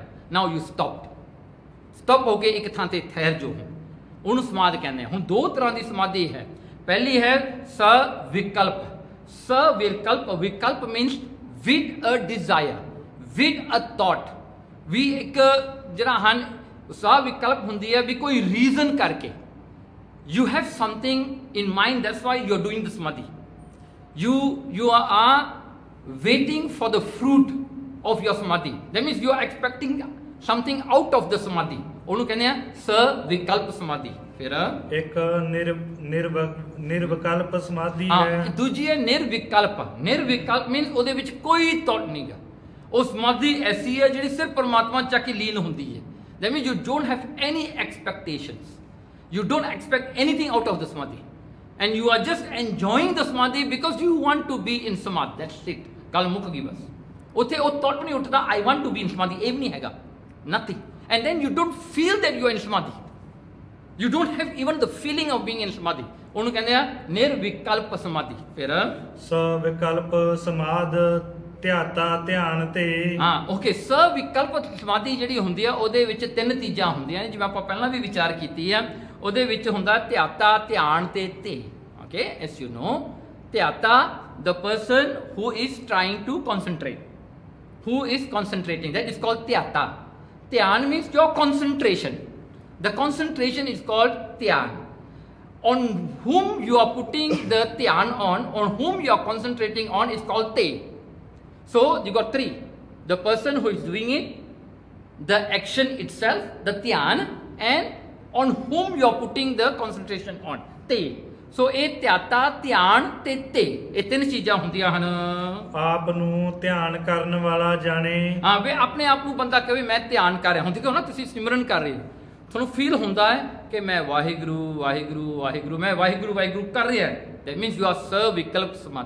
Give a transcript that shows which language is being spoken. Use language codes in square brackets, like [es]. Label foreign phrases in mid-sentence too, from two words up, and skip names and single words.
[en] now you stop [pa] ਹੋ ਕੇ ਇੱਕ ਥਾਂ ਤੇ ਠਹਿਰ ਜੋ, ਉਹਨੂੰ ਸਮਾਧ ਕਹਿੰਦੇ ਆ। ਹੁਣ ਦੋ ਤਰ੍ਹਾਂ ਦੀ ਸਮਾਧੀ ਹੈ। ਪਹਿਲੀ ਹੈ ਸਵਿਕਲਪ। [en] ਸਵਿਕਲਪ, ਵਿਕਲਪ means with a desire, with a thought. [pa] ਵੀ ਇੱਕ ਜਿਹੜਾ ਹਨ ਸਵਿਕਲਪ ਹੁੰਦੀ ਹੈ ਵੀ ਕੋਈ ਰੀਜ਼ਨ ਕਰਕੇ, [en] you have something in mind, that's why you're doing the samadhi. You are waiting for the fruit of your samadhi. That means you are expecting something out of the samadhi. [pa] ਉਹਨੂੰ ਕਹਿੰਦੇ ਆ ਸਵਿਕਲਪ ਸਮਾਧੀ। ਫਿਰ ਇੱਕ ਨਿਰਵਿਕਲਪ ਸਮਾਧੀ ਹੈ। ਦੂਜੀ ਹੈ ਨਿਰਵਿਕਲਪ। ਨਿਰਵਿਕਲਪ ਮੀਨਸ ਉਹਦੇ ਵਿੱਚ ਕੋਈ ਥਾਟ ਨਹੀਂਗਾ। ਉਹ ਸਮਾਧੀ ਐਸੀ ਹੈ ਜਿਹੜੀ ਸਿਰਫ ਪਰਮਾਤਮਾ 'ਚ ਕੇ ਲੀਨ ਹੁੰਦੀ ਹੈ। [en] That means you don't have any expectations. You don't expect anything out of the samadhi, and you are just enjoying the samadhi because you want to be in samadhi. That's it. [pa] ਗੱਲ ਮੁੱਕ ਗਈ ਬਸ। ਉੱਥੇ ਉਹ ਥਾਟ ਨਹੀਂ ਉੱਠਦਾ [en] I want to be in samadhi, [pa] ਇਹ ਵੀ ਨਹੀਂ ਹੈਗਾ, [en] nothing. And then you don't feel that you are in samadhi. You don't have even the feeling of being in samadhi. [pa] ਉਹਨੂੰ ਕਹਿੰਦੇ ਆ ਨਿਰਵਿਕਲਪ ਸਮਾਧੀ। ਫਿਰ ਸਵਿਕਲਪ ਸਮਾਧ ਧਿਆਤਾ ਧਿਆਨ ਤੇ। ਹਾਂ, ਓਕੇ। ਸਵਿਕਲਪ ਸਮਾਧੀ ਜਿਹੜੀ ਹੁੰਦੀ ਆ ਉਹਦੇ ਵਿੱਚ ਤਿੰਨ ਚੀਜ਼ਾਂ ਹੁੰਦੀਆਂ ਨੇ, ਜਿਵੇਂ ਆਪਾਂ ਪਹਿਲਾਂ ਵੀ ਵਿਚਾਰ ਕੀਤੀ ਆ। ਉਹਦੇ ਵਿੱਚ ਹੁੰਦਾ ਧਿਆਤਾ, ਧਿਆਨ ਤੇ ਤੇ। [en] okay, as you know, ਧਿਆਤਾ the person who is trying to concentrate, who is concentrating, that is called dhyata. Dhyan means your concentration. The concentration is called dhyan. On whom you are putting the dhyan on whom you are concentrating on is called te. So you got three: the person who is doing it, the action itself, the dhyan, and on whom you are putting the concentration on, te. [pa] ਸੋ ਇਹ ਧਿਆਤਾ, ਧਿਆਨ ਤੇ ਤੇ, ਇਹ ਤਿੰਨ ਚੀਜ਼ਾਂ ਹੁੰਦੀਆਂ ਹਨ। ਆਪ ਨੂੰ ਧਿਆਨ ਕਰਨ ਵਾਲਾ ਜਾਣੇ। ਹਾਂ, ਵੇ ਆਪਣੇ ਆਪ ਨੂੰ ਬੰਦਾ ਕਹੇ ਮੈਂ ਧਿਆਨ ਕਰ ਰਿਹਾ। ਹੁਣ ਦੇਖੋ ਨਾ, ਤੁਸੀਂ ਸਿਮਰਨ ਕਰ ਰਹੇ ਹੋ, ਤੁਹਾਨੂੰ ਫੀਲ ਹੁੰਦਾ ਹੈ ਕਿ ਮੈਂ ਵਾਹਿਗੁਰੂ ਵਾਹਿਗੁਰੂ ਵਾਹਿਗੁਰੂ, ਮੈਂ ਵਾਹਿਗੁਰੂ ਵਾਹਿਗੁਰੂ ਕਰ ਰਿਹਾ, [en] that means you are [pa] ਸਰਵ ਵਿਕਲਪ ਸਮਾਧੀ।